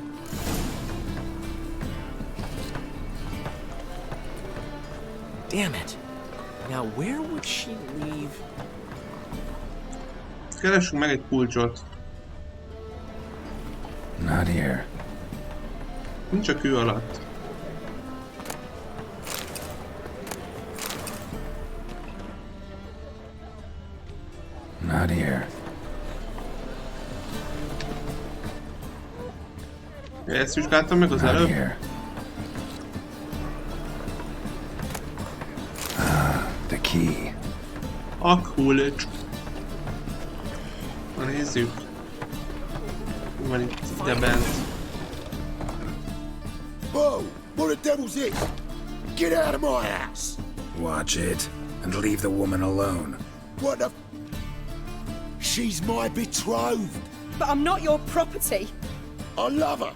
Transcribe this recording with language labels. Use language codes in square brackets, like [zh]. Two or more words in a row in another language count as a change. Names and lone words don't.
[en] Damn it. Now where would she leave? [hu] Keresünk meg egy kulcsot. [en] Not here. [hu] Nincs a kő alatt. [en] Not here. [hu] Ezt vizsgáltam meg az [en] Not [hu] előbb. [en] here. The key. [hu] A kulcs. Na nézzük. Mi van itt ide bent? [en] Whoa! What the devil's this? Get out of my house! Watch it, and leave the woman alone. What the... She's my betrothed. But I'm not your property. I love her.